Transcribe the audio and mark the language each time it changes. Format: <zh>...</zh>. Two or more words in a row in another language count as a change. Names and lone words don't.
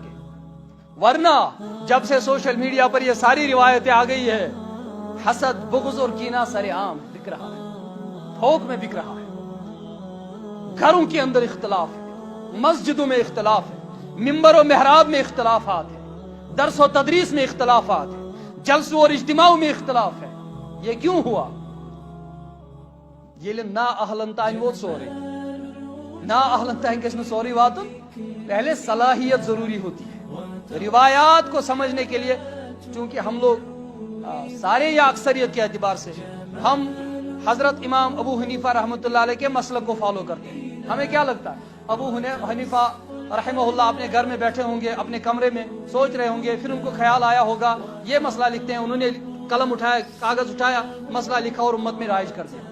<ur>ورنہ جب سے سوشل میڈیا پر یہ ساری روایتیں آ گئی ہے، حسد، بغض اور کینہ سر عام بک رہا ہے، تھوک میں بک رہا ہے۔ گھروں کے اندر اختلاف ہے، مسجدوں میں اختلاف ہے، منبر و محراب میں اختلافات ہیں، درس و تدریس میں اختلافات ہیں، جلسوں اور اجتماعوں میں اختلاف ہے. یہ کیوں ہوا؟</ur> <ks>یہ نا اہلن تان ووت سورے. نا اہلن تان گژھِ نہٕ سورے واتن.</ks> <ur>پہلے صلاحیت ضروری ہوتی ہے. روایات کو سمجھنے کے لیے چونکہ ہم لوگ سارے یا اکثریت کے اعتبار سے ہم حضرت امام ابو حنیفہ رحمۃ اللہ علیہ کے مسلک کو فالو کرتے ہیں. ہمیں کیا لگتا ہے ابو حنیفہ رحمہ اللہ اپنے گھر میں بیٹھے ہوں گے, اپنے کمرے میں سوچ رہے ہوں گے, پھر ان کو خیال آیا ہوگا یہ مسئلہ لکھتے ہیں, انہوں نے قلم اٹھایا, کاغذ اٹھایا, مسئلہ لکھا اور امت میں رائج کر دیا.</ur>